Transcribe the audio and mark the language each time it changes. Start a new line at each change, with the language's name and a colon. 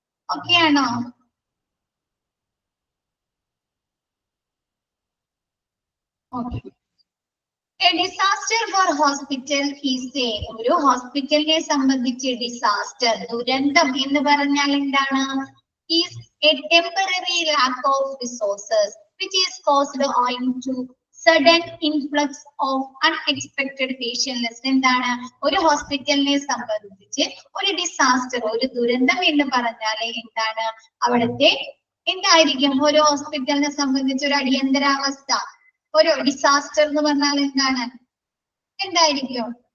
Malayalam: Okay ആണോ?
English: Okay. A disaster for hospital is
Malayalam: ഒരു ഹോസ്പിറ്റലിനെ സംബന്ധിച്ച് ഡിസാസ്റ്റർ ദുരന്തം എന്ന് പറഞ്ഞാൽ എന്താണ്?
English: Is a temporary lack of resources which is caused owing to sudden influx of unexpected patients.
Malayalam: എന്താണ്? ഒരു ഹോസ്പിറ്റലിനെ സംബന്ധിച്ച് ഒരു ഡിസാസ്റ്റർ, ഒരു ദുരന്തം എന്ന് പറഞ്ഞാൽ എന്താണ്? അവിടുത്തെ എന്തായിരിക്കും? ഒരു ഹോസ്പിറ്റലിനെ സംബന്ധിച്ച് ഒരു അടിയന്തരാവസ്ഥ, ഒരു ഡിസാസ്റ്റർ എന്ന് പറഞ്ഞാൽ എന്താണ്? എന്തായിരിക്കും?